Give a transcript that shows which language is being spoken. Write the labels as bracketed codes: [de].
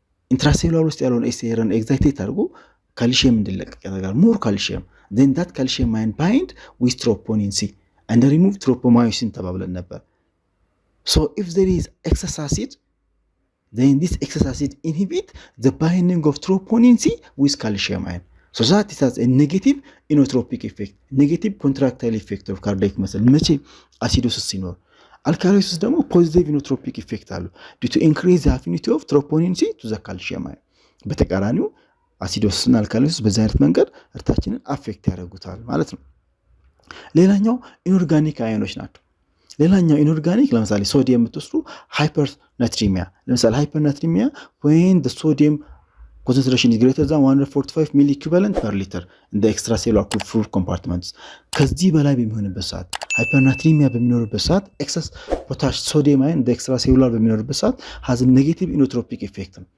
[am] ኢንትራሴሉላር ውስጥ ያለውን ኤስኤርን ኤግዛይቴት አድርጎ ካልሲየም እንዲለቀቅ ያደርጋል [en] more calcium then that calcium ion bind with troponin C and remove tropomyosin [am] ተባብለን ነበር [en] so if there is excess acid then this excess acid inhibit the binding of troponin C with calcium ion. So that it has a negative inotropic effect, negative contractile effect of cardiac muscle. [am] መቼ [en] acidosis [am] ሲኖር [en] alkalosis [am] ደግሞ [en] positive inotropic effect [am] አለው [en] due to increase the affinity of troponin C to the calcium ion. [am] በተቃራኒው acidosis እና alkalosis በዛ አይነት መንገድ እርታችንን አፌክት ያደርጉታል ማለት ነው። ሌላኛው ኢንኦርጋኒክ አዮኖች ናቸው። ሌላኛው ኢንኦርጋኒክ ለምሳሌ ሶዲየም የምትወስዱ ሃይፐርናትሪሚያ ለምሳሌ ሃይፐርናትሪሚያ [en] when the sodium concentration is greater than 145 milli equivalent per liter in the extracellular fluid compartments [am] ከዚህ በላይ በሚሆንበት ሰዓት ሃይፐርናትሪሚያ በሚኖርበት ሰዓት [en] excess potassium sodium ion the extracellular [am] በሚኖርበት ሰዓት [en] has a negative inotropic effect